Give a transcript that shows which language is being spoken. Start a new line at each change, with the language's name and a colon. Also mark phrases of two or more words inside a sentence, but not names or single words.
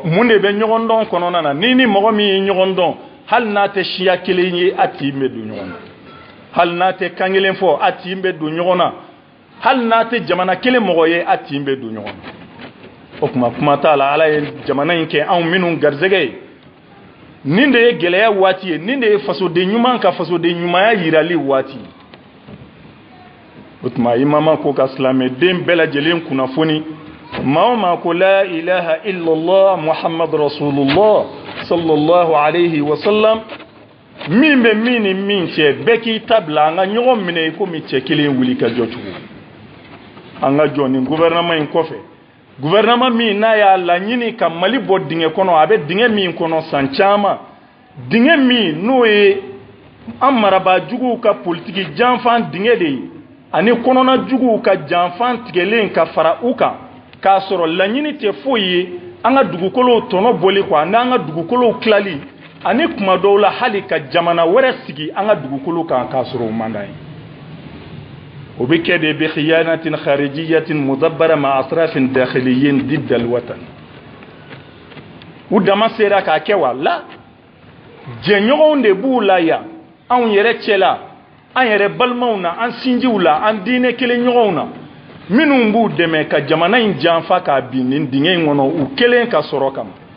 Bambara: mun de bɛ ɲɔgɔn dɔn kɔnɔna na ni mɔgɔ min ye ɲɔgɔn dɔn hali n'a tɛ siya kelen ye a tigi bɛ don ɲɔgɔn na hali n'a tɛ kan kelen fɔ a tigi bɛ don ɲɔgɔn na hali n'a tɛ jamana kelen mɔgɔ ye a tigi bɛ don ɲɔgɔn na o tuma kuma t'a la ala ye jamana in kɛ anw minnu garisɛgɛ ye nin de ye gɛlɛya waati ye nin de ye fasoden ɲuman ka fasoden ɲumanya yirali waati ye o tuma imama ko ka silamɛden bɛɛ lajɛlen kunnafoni maa o maa ko
Arabic: لا إله إلا الله محمد رسول الله صلى الله عليه وسلم
Bambara: min bɛ min ni min cɛ bɛɛ k'i ta bila an ka ɲɔgɔn minɛ i komi cɛ kelen wuli ka jɔ cogo an ka jɔ nin gouvernement in kɔfɛ gouvernement min n'a y'a laɲini ka mali bɔ dingɛ kɔnɔ a bɛ dingɛ min kɔnɔ san caman dingɛ min n'o ye an marabaajuguw ka politiki janfan dingɛ de ye ani kɔnɔna juguw ka janfan tigɛlen ka fara u kan k'a sɔrɔ laɲini tɛ foyi ye an ka dugukolow tɔnɔ bɔli kɔ n'an ka dugukolow tilali ani kuma dɔw la hali ka jamana wɛrɛ sigi an ka dugukolo kan k'a sɔrɔ o man d'an ye o bɛ kɛ de bi
Arabic: خيانة خارجية مدبرة مع أطراف داخلية ضد الوطن
Bambara: u dama sera k'a kɛ wa la jɛɲɔgɔnw de b'u la yan anw yɛrɛ cɛ la an yɛrɛ balimaw na an sinjiw la an diinɛ kelen ɲɔgɔnw na minnu b'u dɛmɛ ka jamana in janfa k'a bin nin dingɛ in kɔnɔ u kelen ka sɔrɔ kama